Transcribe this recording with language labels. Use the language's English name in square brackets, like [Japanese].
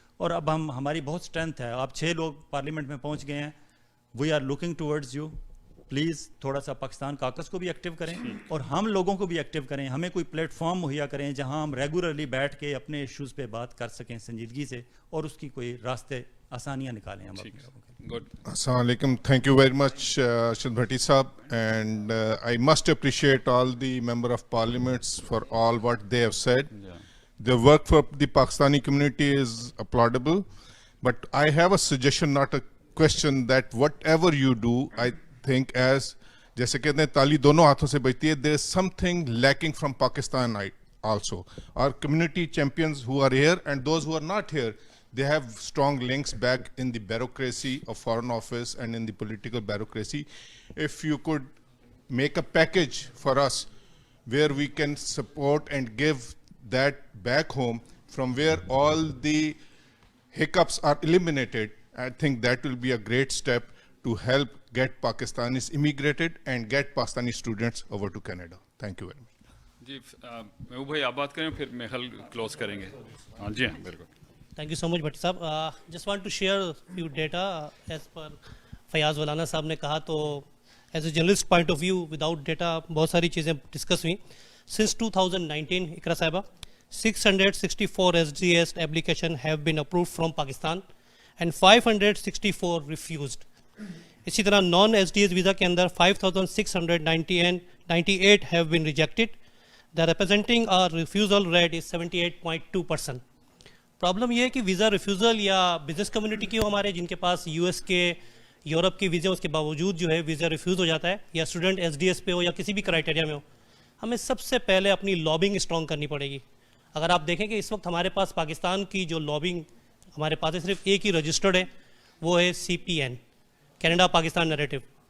[Hindi] और अब हमारी बहुत स्ट्रेंथ है. आप 6 लोग पार्लियामेंट में पहुँच गए हैं. [English] We are looking towards you. [Hindi] Please थोड़ा सा पाकिस्तान काकस को भी एक्टिव करें और हम लोगों को भी एक्टिव करें. हमें कोई प्लेटफॉर्म मुहैया करें जहां हम रेगुलरली बैठ के अपने इश्यूज़ पे बात कर सकें संजीदगी से, और उसकी कोई रास्ते आसानियां निकालें हम अपने लोगों के लिए. [English] Good. [Arabic] Assalamu alaikum. [English] Thank you very much, Shil Bhatti Saab. And I must appreciate all the Member of Parliaments for all what they have said. Yeah. The work for the Pakistani community is applaudable. But I have a suggestion, not a question, that whatever you do, I think as, [Hindi] जैसे कहते हैं ताली दोनों हाथों से बजती है, [English] there is something lacking from Pakistan also. Our community champions who are here and those who are not here, they have strong links back in the bureaucracy of Foreign Office and in the political bureaucracy. If you could make a package for us where we can support and give that back home from where all the hiccups are eliminated, I think that will be a great step to help get Pakistanis immigrated and get Pakistani students over to Canada. Thank you very much. [Hindi] जी महबूब भाई आप बात करें फिर मेहल close करेंगे. हाँ जी हाँ बिल्कुल. [English] Thank you so much, Bhatti Saab. Just want to share few data as per [Hindi] Fayaz वलाना साहब ने कहा. [English] तो as a journalist point of view, without data [Hindi] बहुत सारी चीज़ें डिस्कस हुई. [English] Since 2019, Iqra साहिबा, 664 SDS application have been approved from Pakistan and 564 refused. [Hindi] इसी तरह नॉन SDS वीज़ा के अंदर 5,698 [English] have been rejected. The representing our refusal rate is 78.2%. [Hindi] Problem ये है कि वीज़ा रिफ्यूज़ल या बिजनेस कम्युनिटी की हो हमारे जिनके पास यूएस के यूरोप के वीज़े उसके बावजूद जो है वीज़ा रिफ्यूज़ हो जाता है, या स्टूडेंट एसडीएस पे हो या किसी भी क्राइटेरिया में हो, हमें सबसे पहले अपनी लॉबिंग स्ट्रॉन्ग करनी पड़ेगी. अगर आप देखें कि इस वक्त हमारे पास पाकिस्तान की जो लॉबिंग हमारे पास है सिर्फ एक ही रजिस्टर्ड है, वो है CPN, कैनेडा पाकिस्तान नैरेटिव.